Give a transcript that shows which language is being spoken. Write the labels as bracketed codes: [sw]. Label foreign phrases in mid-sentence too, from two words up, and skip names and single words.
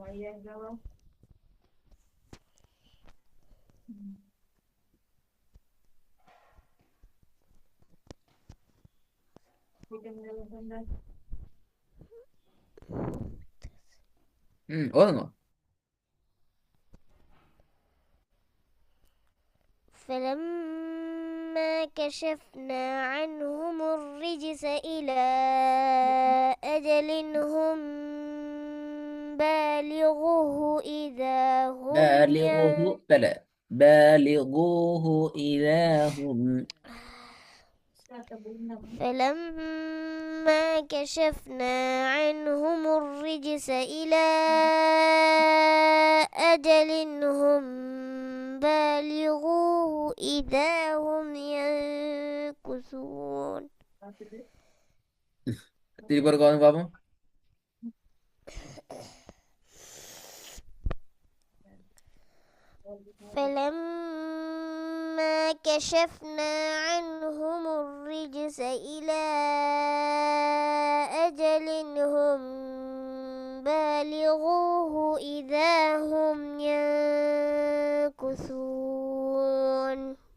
[ta] ம் ஓதுங்க. [ar] فلما كشفنا عنهم الرجس إلى أجل هم بالغوه إذا هم بالغوه بلى بالغوه إذا هم. فلما كشفنا عنهم الرجس إلى أجل هم بالغوه إذا هم ينكثون. [ta] திருப்பி ஒரு கோதம் பார்ப்போம். [ar] فلما كشفنا عنهم الرجس إلى أجل هم بالغوه إذا هم ينكثون.